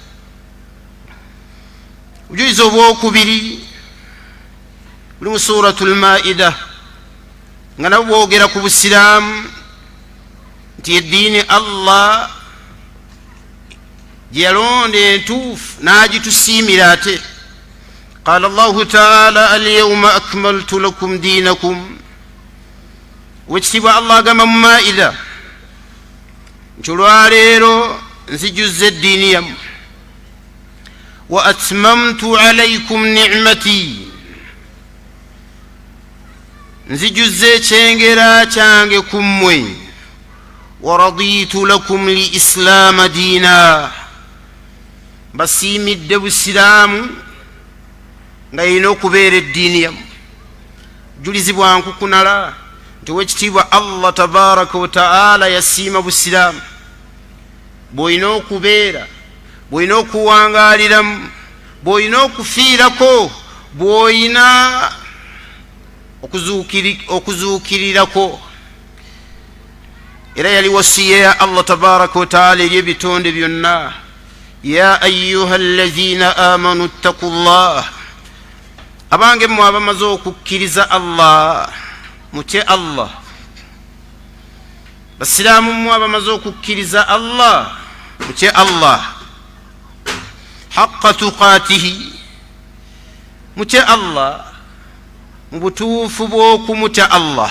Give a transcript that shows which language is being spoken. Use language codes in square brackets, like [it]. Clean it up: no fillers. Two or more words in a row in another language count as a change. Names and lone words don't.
[lg] Obujulizi obwokubiri buli mu suratul Maida nga nabwo bwogera ku busiraamu nti eddiini Allah gye yalonda entuufu n'agitusiimira ate. [ar] قال الله تعالى اليوم أكملت لكم دينكم. [lg] Wekitiibwa Allah agamba mu Maida nti olwaleero nzijjuzza eddiini yammwe. [ar] وأتممت عليكم نعمتي [lg] nzijuzze ekyengera kyange ku mmwe waraditu [ar] لكم الإسلام دينا [lg] basiimidde busiraamu nga yina okubeera eddiini yammwe julizibwa nkukunala nti wekitiibwa Allah [ar] تبارك وتعالى [lg] yasiima busiraamu bw'olina okubeera bw'olina okuwangaaliramu bw'olina okufiirako bw'olina okuzuukirirako era yali wasiya ya Allah [ar] تبارك وتعالى [lg] eri ebitonde byonna [ar] يا أيها الذين آمنوا اتقوا الله [lg] abange mmwe abamaze okukkiriza Allah mutye Allah basiraamu mmwe abamaze okukkiriza Allah mutye Allah [ar] حق تقاته [lg] mutye Allah mu butuufu bw'okumutya Allah